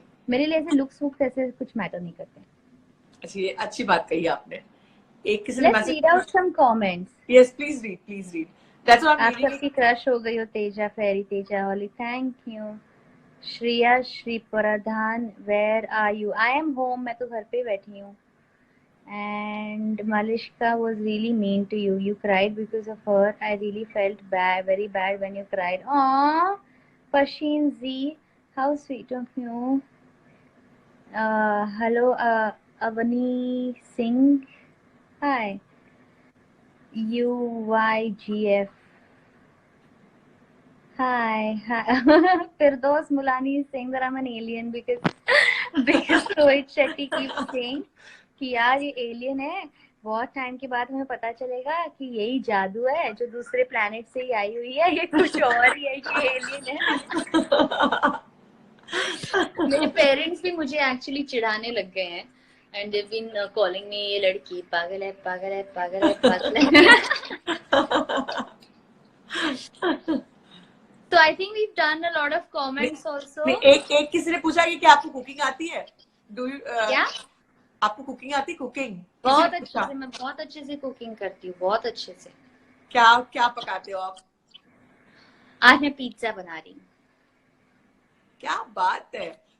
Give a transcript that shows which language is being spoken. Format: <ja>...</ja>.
<hi>मेरे लिए ऐसे लुक्स वुक्स ऐसे कुछ मैटर नहीं करते। अच्छा ये अच्छी बात कही आपने। एक किसी ने</hi> <en>Let's message read out some comments. Yes please read that's what I am reading.</en> <hi>सबकी क्रश हो गई हो तेजा फेरी, Teja Holi,</hi> <en>Thank you. Shreya Shri Pradhan, where are you? I am home,</en> <hi>मैं तो घर पे बैठी हूँ।</hi> <en>And Malishka was really mean to you. You cried because of her. I really felt bad, very bad when you cried. Aww, Pasheen Z, how sweet of you. Hello, Avani Singh. Hi. UYGF. Hi. Hi. Firdos Mulani is saying that I'm an alien because Rohit Shetty keeps saying</en> <hi>कि यार ये alien है। बहुत time के बाद हमें पता चलेगा कि यही जादू है जो दूसरे प्लेनेट से ही आई हुई है, ये कुछ और ही है, ये एलियन है। मेरे पेरेंट्स भी मुझे एक्चुअली चिढ़ाने लग गए हैं,</hi> <en>and they been calling me</en> <hi>ये लड़की पागल है, पागल है, पागल है, पागल है।</hi> <en>So I think we've done a lot of comments also.</en> <hi>नहीं एक किसी ने पूछा कि क्या आपको कुकिंग आती है?</hi> <en>do you</en> <hi>क्या? आपको कुकिंग आती? कुकिंग बहुत अच्छे से, मैं बहुत अच्छे से कुकिंग करती हूँ, बहुत अच्छे से। क्या क्या पकाते हो आप? आज मैं पिज्जा बना रही हूँ। क्या बात है।</hi>